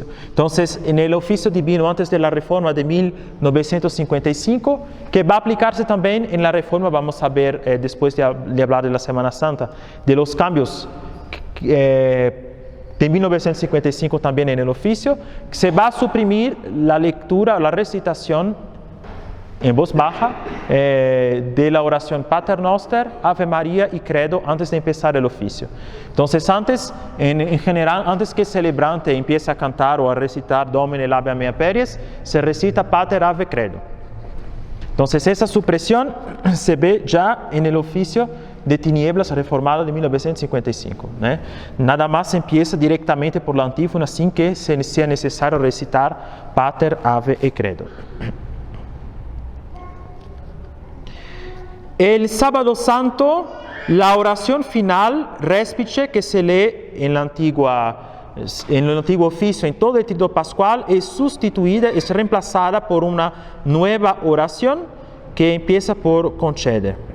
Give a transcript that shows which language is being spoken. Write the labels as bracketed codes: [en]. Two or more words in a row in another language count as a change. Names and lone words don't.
[es] Entonces, en el oficio divino antes de la reforma de 1955, que va a aplicarse también en la reforma, vamos a ver después de hablar de la Semana Santa, de los cambios de 1955 también en el oficio, se va a suprimir la lectura, la recitación en voz baja de la oración Pater Noster, Ave María y Credo antes de empezar el oficio. Entonces antes, en general, antes que el celebrante empiece a cantar o a recitar [la] Domine Labia Mea Peries, [es] se recita Pater Ave Credo. Entonces esa supresión se ve ya en el oficio de tinieblas reformado de 1955. Nada más empieza directamente por la antífona sin que sea necesario recitar Pater Ave y Credo. El Sábado Santo, la oración final, Respice, que se lee en el antiguo oficio, en todo el trido pascual, es sustituida, es reemplazada por una nueva oración que empieza por conceder.